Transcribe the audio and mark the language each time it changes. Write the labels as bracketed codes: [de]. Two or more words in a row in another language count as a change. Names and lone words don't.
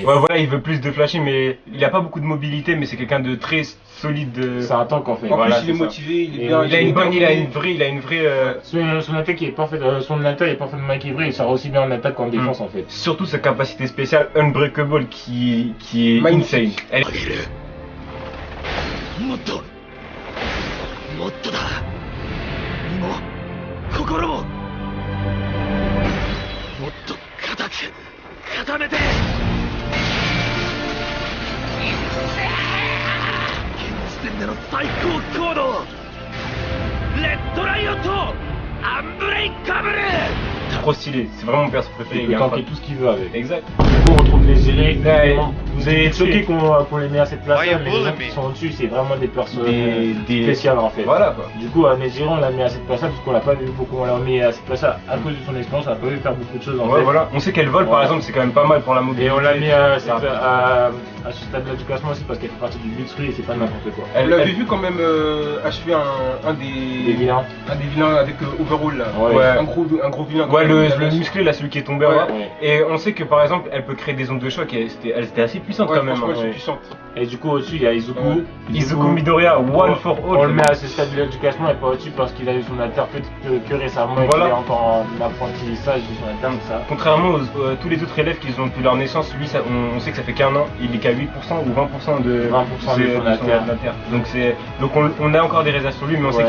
[fr] Ouais, voilà, il veut plus de flashy, mais il a pas beaucoup de mobilité, mais c'est quelqu'un de très solide. c'est un tank en fait. En Voilà, plus, il est c'est ça. motivé, il est Et bien. Il a une bonne, il a une vraie. Son attaque est parfait, son alter est parfaitement équilibré. Il sert aussi bien en attaque qu'en défense en fait. Surtout sa capacité spéciale Unbreakable qui est insane. Elle... [ja] もっともっとだ身も心ももっと固く固めて現時点での最高高度レッドライオットアンブレイカブル [fr] trop stylé, c'est vraiment mon perso préféré. Il peut tanker tout ce qu'il veut avec. Exact. Du coup, on retrouve les gérés. Ouais, Vous êtes choqués qu'on les met à cette place-là, mais les gens qui sont au-dessus, c'est vraiment des personnes spéciales en fait. Voilà quoi. Du coup, Nejiro, on l'a mis à cette place-là parce qu'on l'a pas vu beaucoup, on l'a mis à cette place-là à cause de son expérience, on l'a pas vu faire beaucoup de choses en Ouais, fait. voilà. On sait qu'elle vole par exemple, c'est quand même pas mal pour la mobilité. Et on l'a mis à ce rapide. stade-là du classement aussi parce qu'elle fait partie du Blitzkrieg et c'est pas n'importe quoi. Vous l'avez vu quand même achever un Les des vilains. vilains avec Overhaul là. Ouais. Un gros vilain. Ouais, le musclé là, celui qui est tombé en Ouais. bas. Ouais. Et on sait que par exemple, elle peut créer des ondes de choc et elle était assez puissante Ouais, quand même. franchement, hein. elle est puissante. Et du coup, au-dessus, il y a Izuku. Izuku Midoriya, one for all. On le met à ce stade-là du classement et pas au-dessus parce qu'il a eu son alter que récemment et Voilà. qu'il est encore en apprentissage de son alter, c'est ça. Contrairement aux tous les autres élèves qui ont depuis leur naissance, lui, on sait que ça fait qu'un an, il est qu'à 8% ou 20% de 20% de son alter. Donc on a encore des réserves sur lui, mais on sait